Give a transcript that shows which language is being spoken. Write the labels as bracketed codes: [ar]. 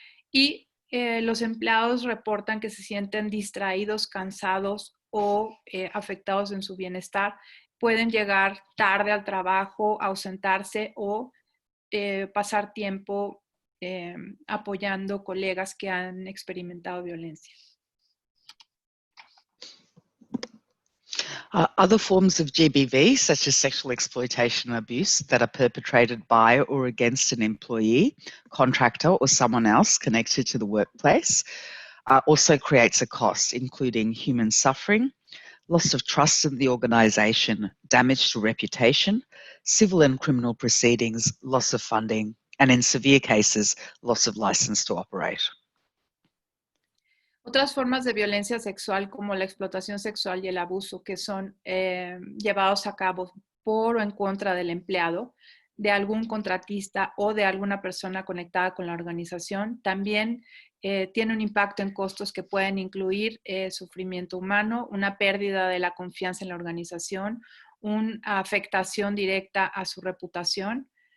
[es] Y los empleados reportan que se sienten distraídos, cansados o afectados en su bienestar. Pueden llegar tarde al trabajo, ausentarse o pasar tiempo apoyando colegas que han experimentado violencia. [en] Other forms of GBV, such as sexual exploitation and abuse that are perpetrated by or against an employee, contractor, or someone else connected to the workplace, also creates a cost, including human suffering, loss of trust in the organisation, damage to reputation, civil and criminal proceedings, loss of funding, and in severe cases, loss of licence to operate. [es] Otras formas de violencia sexual como la explotación sexual y el abuso que son llevados a cabo por o en contra del empleado, de algún contratista o de alguna persona conectada con la organización, también tiene un impacto en costos que pueden incluir sufrimiento humano, una pérdida de la confianza en la organización, una afectación directa a su reputación